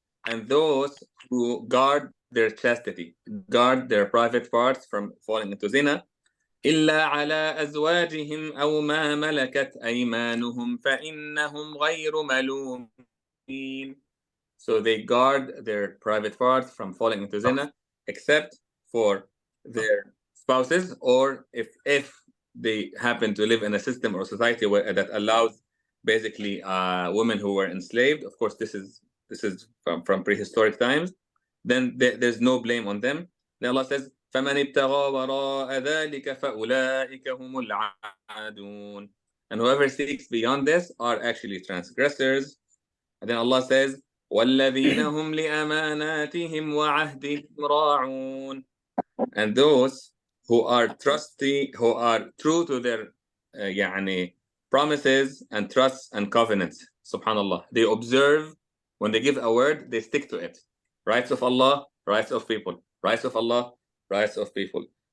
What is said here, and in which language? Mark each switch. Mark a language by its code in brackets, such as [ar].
[en] And those who guard their chastity, guard their private parts from falling into zina. [ar] إلا على أزواجهم أو ما ملكت أيمانهم فإنهم غير ملومين. [en] So they guard their private parts from falling into zina, except for their spouses, or if they happen to live in a system or society that allows basically women who were enslaved. Of course, this is from prehistoric times. Then there's no blame on them. Then Allah says, [ar] فَمَنِ ابْتَغَى وَرَاءَ ذَلِكَ فَأُولَٰئِكَ هُمُ الْعَادُونَ. [en] And whoever seeks beyond this are actually transgressors. And then Allah says, [ar] وَالَّذِينَ هُمْ لِأَمَانَاتِهِمْ وَعَهْدِهِمْ رَاعُونَ. [en] And those who are trusty, who are true to their promises and trusts and covenants. Subhanallah. They observe, when they give a word, they stick to it. Rights of Allah, rights of people. Rights of Allah, rights of people.